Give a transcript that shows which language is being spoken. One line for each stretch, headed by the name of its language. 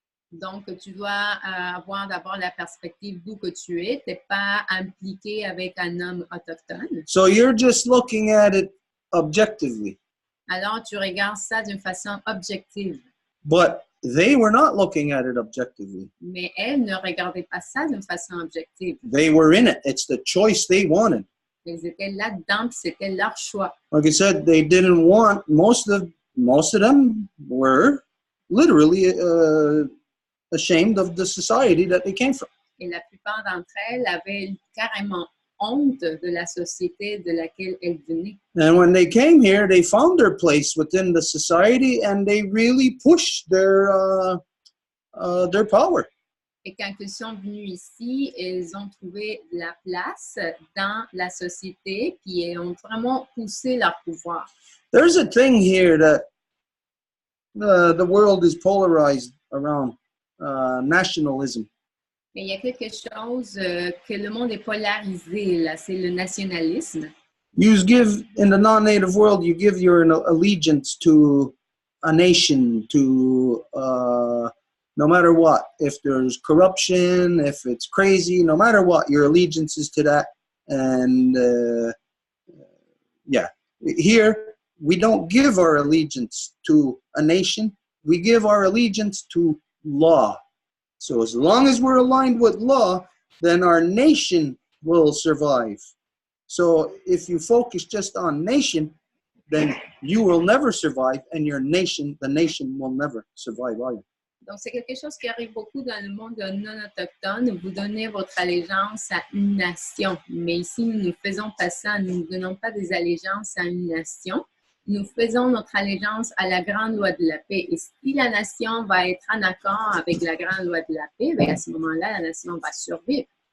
French: Donc, tu dois avoir d'abord la perspective d'où que tu es. Tu n'es pas impliqué avec un homme autochtone.
English: So you're just looking at it objectively.
French: Alors, tu regardes ça d'une façon objective.
English: But they were not looking at it objectively.
French: Mais elles ne regardaient pas ça d'une façon objective.
English: They were in it. It's the choice they wanted.
French: Elles étaient là-dedans, c'était leur choix.
English: Like I said, they didn't want, most of them were literally ashamed of the society that they came from.
French: Et la plupart d'entre elles avaient carrément honte de la société de laquelle elles venaient.
English: And when they came here, they found their place within the society and they really pushed their power.
French: Et quand ils sont venus ici, ils ont trouvé la place dans la société, puis ils ont vraiment poussé leur pouvoir.
English: There's a thing here that the world is polarized around nationalism.
French: Mais il y a quelque chose que le monde est polarisé, là, c'est le nationalisme.
English: In the non-native world, you give your allegiance to a nation, to no matter what. If there's corruption, if it's crazy, no matter what, your allegiance is to that. And here we don't give our allegiance to a nation. We give our allegiance to law. So as long as we're aligned with law, then our nation will survive. So if you focus just on nation, then you will never survive, and the nation will never survive either.
French: Donc, c'est quelque chose qui arrive beaucoup dans le monde non autochtone. Vous donnez votre allégeance à une nation. Mais ici, nous ne faisons pas ça. Nous ne donnons pas des allégeances à une nation. Nous faisons notre allégeance à la grande loi de la paix. Et si la nation va être en accord avec la grande loi de la paix, bien à ce moment-là, la nation va survivre.